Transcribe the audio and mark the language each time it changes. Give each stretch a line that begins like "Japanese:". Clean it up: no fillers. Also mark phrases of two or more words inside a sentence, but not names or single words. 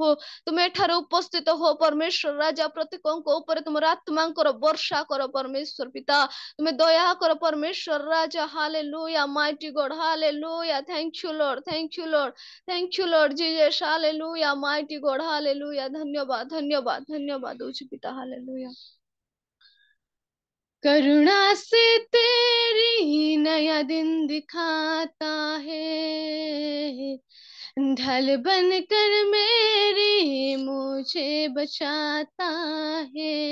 Odia: ତୁମେ ଏଠାରେ ଉପସ୍ଥିତ ହୋ ପରମେଶ୍ୱର ରାଜା, ପ୍ରତ୍ୟେକଙ୍କ ଉପରେ ତୁମର ଆତ୍ମାଙ୍କର ବର୍ଷା କର ପରମେଶ୍ୱର ପିତା। ତୁମେ ଦୟା କର ପରମେଶ୍ୱର ରାଜା।
English: Hallelujah, mighty God, hallelujah, thank you Lord, thank you Lord, thank you Lord Jesus. Hallelujah, mighty God, hallelujah,
Odia: ଧନ୍ୟବାଦ ଧନ୍ୟବାଦ ଧନ୍ୟବାଦ ଦଉଛି ପିତା।
Hindi: हालेलुया। करुणा से तेरी नया दिन दिखाता है, ढल बन कर मेरी मुझे बचाता है।